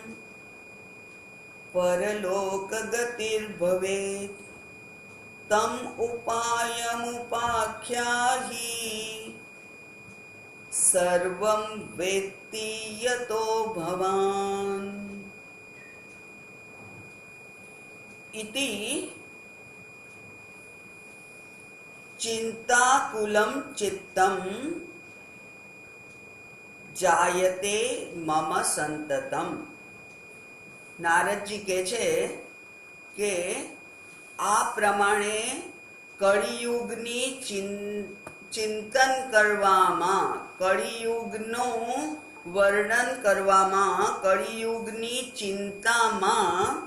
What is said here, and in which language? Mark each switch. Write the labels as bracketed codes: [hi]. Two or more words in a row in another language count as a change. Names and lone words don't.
[sa] परलोकगतिर्भवेत् तम् उपायमुपाख्याहि सर्वं वेत्ति यतो भवान् इति चिंताकुलं चित्तं जायते मम संततम. [gu] નારદજી કહે છે કે આ પ્રમાણે કળિયુગની ચિંતન કરવામાં, કળિયુગનું વર્ણન કરવામાં, કળિયુગની ચિંતામાં